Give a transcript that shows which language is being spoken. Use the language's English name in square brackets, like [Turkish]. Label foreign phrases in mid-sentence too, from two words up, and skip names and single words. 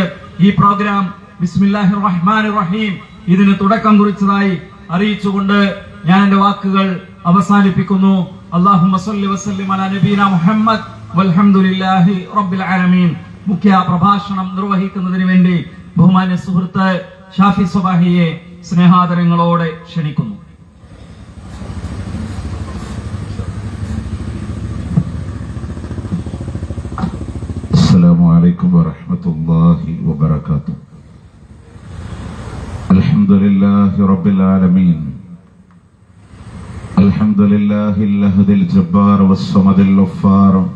[Malayalam] ഈ പ്രോഗ്രാം [Arabic] بسم الله الرحمن الرحيم [Malayalam] ഇതിന് തുടക്കം കുറിച്ചതായി അറിയിച്ചുകൊണ്ട് ഞാൻ എന്റെ വാക്കുകൾ അവസാനിപ്പിക്കുന്നു. [Arabic] اللهم صل وسلم على نبينا محمد والحمد لله رب العالمين. [Malayalam] മുഖ്യ പ്രഭാഷണം നിർവഹിക്കുന്നതിന് വേണ്ടി ബഹുമാന്യ സുഹൃത്ത് ഷാഫി സ്വബാഹിയെ സ്നേഹാദരങ്ങളോടെ ക്ഷണിക്കുന്നു. [Arabic] السلام عليكم ورحمة الله وبركاته. الحمد لله رب العالمين. الحمد لله الأحد الجبار والصمد الغفار.